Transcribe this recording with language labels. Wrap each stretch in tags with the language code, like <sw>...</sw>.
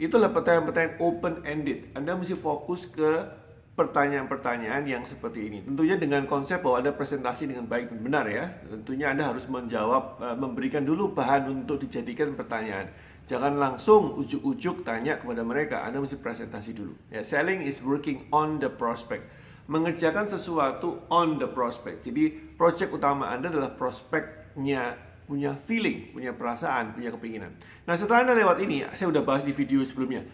<id>Itulah pertanyaan-pertanyaan open-ended. Anda mesti fokus ke pertanyaan-pertanyaan yang seperti ini. Tentunya dengan konsep bahwa ada presentasi dengan baik dan benar ya. Tentunya Anda harus menjawab, memberikan dulu bahan untuk dijadikan pertanyaan. Jangan langsung ujuk-ujuk tanya kepada mereka. Anda mesti presentasi dulu.</id> <en>Ya, selling is working on the prospect.</en> <id>Mengerjakan sesuatu</id> <en>on the prospect.</en> <id>Jadi project utama Anda adalah prospeknya punya feeling, punya perasaan, punya kepinginan. Nah, setelah Anda lewat ini, saya udah bahas di video sebelumnya.</id>